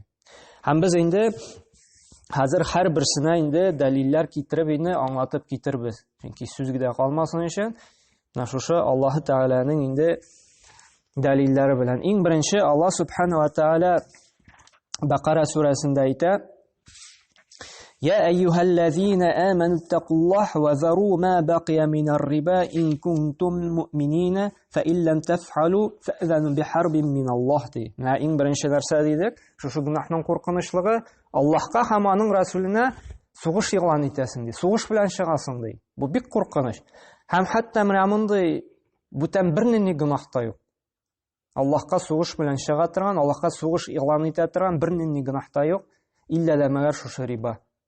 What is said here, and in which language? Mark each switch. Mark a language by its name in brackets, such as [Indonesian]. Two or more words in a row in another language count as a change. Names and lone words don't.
[Tatar] Һәм без инде хәзер һәр берсенә инде дәлилләр китереп инде аңлатып китербез. Чөнки сүзгә калмасын өчен менә шушы Аллаһ Тәгаләнең инде дәлилләре белән. Иң беренче Аллаһ [Arabic] سبحانه وتعالى [Tatar] Бакара сүрәсендә әйтә: [Arabic] يا أيها الذين آمنوا اتقوا الله وذروا ما بقي من الربا إن كنتم مؤمنين فإن لم تفعلوا فأذنوا بحرب من الله. [Tatar] Менә иң беренче нәрсә дидек, шушы гөнаһның куркынычлыгы Аллаһка һәм аның Расүленә сугыш игълан итәсең ди. Сугыш белән чыгасың ди. Бу бик куркыныч. Һәм хәтта менә мондый бүтән бернинди гөнаһ та юк. Аллаһка сугыш белән чыга торган, Аллаһка сугыш игълан итә торган бернинди гөнаһ та юк, илля дә мәгәр шушы риба.